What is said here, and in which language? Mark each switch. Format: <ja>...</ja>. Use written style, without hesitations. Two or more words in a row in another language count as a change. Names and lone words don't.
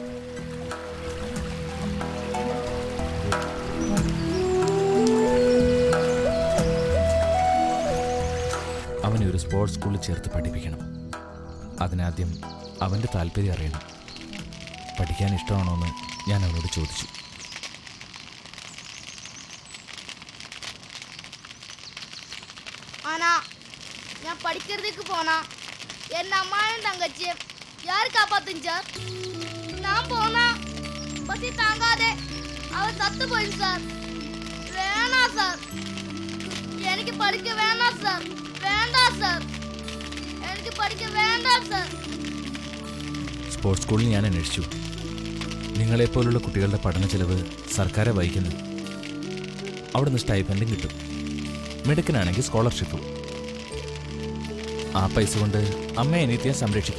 <ml>അവനെ ഒരു സ്പോർട്സ് സ്കൂളിൽ ചേർത്ത് പഠിപ്പിക്കണം. അതിനാദ്യം അവൻ്റെ താല്പര്യം അറിയണം. പഠിക്കാൻ ഇഷ്ടമാണോ എന്ന് ഞാൻ അവനോട് ചോദിച്ചു.</ml> <ta>ஆனா நான் படிக்கிறதுக்கு போனா என் அம்மாவும் தங்கச்சியும் யாரு காப்பாத்துங்க சார்? நான் போனா பசி தாங்காதே அவன் சத்து போயிடும் சார். வேணாம் சார், எனக்கு படிக்க வேணாம் சார். வேண்டாம் சார்,</ta> <ml>എനിക്ക് പഠിക്ക വേണ്ടാം സാർ. സ്പോർട്സ് സ്കൂളിൽ ഞാൻ അന്വേഷിച്ചു. നിങ്ങളെപ്പോലുള്ള കുട്ടികളുടെ പഠന ചെലവ് സർക്കാരെ വഹിക്കുന്നു. അവിടുന്ന് സ്റ്റൈപ്പൻഡും കിട്ടും. മിടുക്കനാണെങ്കിൽ സ്കോളർഷിപ്പും. ആ പൈസ കൊണ്ട് അമ്മയെ അനീത്തിയെ സംരക്ഷിക്കാം.</ml>